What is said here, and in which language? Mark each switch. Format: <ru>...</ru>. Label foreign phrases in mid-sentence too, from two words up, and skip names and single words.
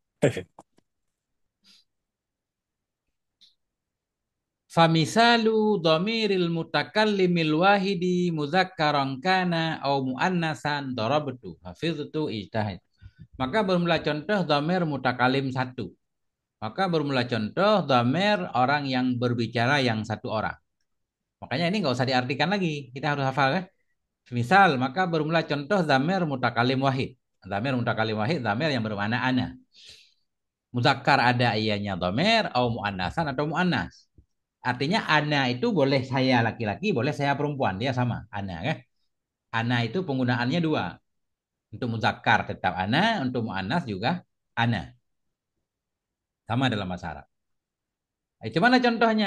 <ar>فمثال ضمير المتكلم الواحد مذكرا كان أو مؤنثا ضربت حفظت اجتهد.</ar> <id>Maka bermula contoh</id> <ar>ضمير متكلم</ar> <id>satu. Maka bermula contoh dhamir orang yang berbicara yang satu orang. Makanya ini nggak usah diartikan lagi. Kita harus hafal kan. Misal, maka bermula contoh</id> <ar>ضمير متكلم واحد. ضمير متكلم واحد,</ar> <id>dhamir yang bermakna ana. Muzakkar ada ianya domer,</id> <ar>أو مؤنثا</ar> <id>atau muannas. Artinya ana itu boleh saya laki-laki, boleh saya perempuan, dia sama. Ana kan? Ana itu penggunaannya dua. Untuk muzakkar tetap ana, untuk muannas juga ana. Sama dalam bahasa Arab. Gimana contohnya?</id>